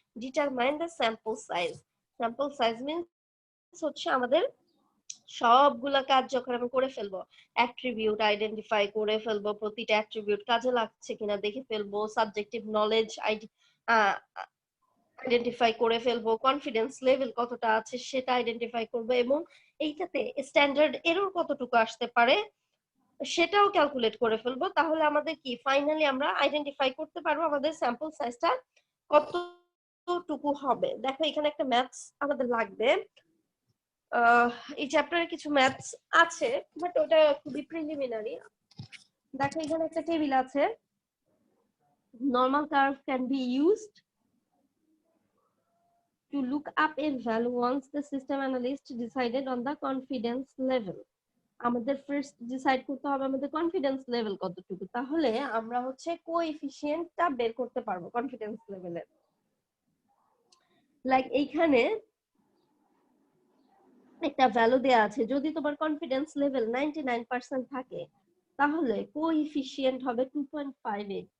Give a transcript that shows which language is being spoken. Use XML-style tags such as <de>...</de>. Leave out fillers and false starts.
<bn>Determine the sample size. Sample size means হচ্ছে আমাদের সবগুলা কাজ যখন আমি করে ফেলবো, অ্যাট্রিবিউট আইডেন্টিফাই করে ফেলবো, প্রতিটা অ্যাট্রিবিউট কাজে লাগছে কিনা দেখে ফেলবো, সাবজেক্টিভ নলেজ আইডেন্টিফাই করে ফেলবো, কনফিডেন্স লেভেল কতটা আছে সেটা আইডেন্টিফাই করবো, এবং এইটাতে স্ট্যান্ডার্ড এরর কতটুকু আসতে পারে সেটাও ক্যালকুলেট করে ফেলবো। তাহলে আমাদের কি ফাইনালি আমরা আইডেন্টিফাই করতে পারবো আমাদের স্যাম্পল সাইজটা কতটুকু হবে। দেখো এখানে একটা ম্যাথস আমাদের লাগবে। এই চ্যাপ্টারে কিছু ম্যাথস আছে বাট ওটা খুবই প্রিলিমিনারি। দেখো এখানে একটা টেবিল আছে,</bn> <en>Normal curve can be used to look up a value once the system analyst decided on the confidence level.</en> <bn>আমাদের ফার্স্ট ডিসাইড করতে হবে আমাদের কনফিডেন্স লেভেল কতটুকু, তাহলে আমরা হচ্ছে কোএফিসিয়েন্টটা বের করতে পারবো কনফিডেন্স লেভেলের। লাইক এইখানে একটা ভ্যালু দেয়া আছে, যদি তোমার কনফিডেন্স লেভেল 99% থাকে তাহলে কোএফিসিয়েন্ট হবে 2.58।</bn>